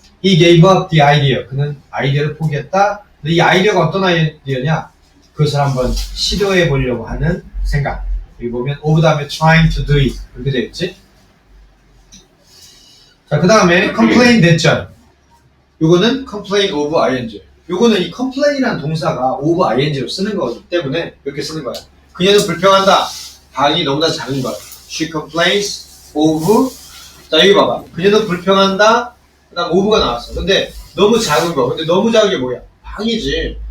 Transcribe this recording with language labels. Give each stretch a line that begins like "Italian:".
English: He gave up the idea.
Korean: 그는 아이디어를 포기했다. 근데 이 아이디어가 어떤 아이디어냐? 그것을 한번 시도해보려고 하는 생각. 여기 보면 of 다음에
English: trying to do it
Korean: 이렇게 되어 있지. 자, 그 다음에 complain 대절. 요거는 complain of ing. 요거는 이 complain이라는 동사가 of ing로 쓰는 거기 때문에 이렇게 쓰는 거야. 그녀는 불평한다. 방이 너무나 작은 것.
English: She complains of.
Korean: 자, 여기 봐봐. 그녀는 불평한다. 그 다음 of가 나왔어. 근데 너무 작은 거. 근데 너무 작은 게 뭐야? 방이지.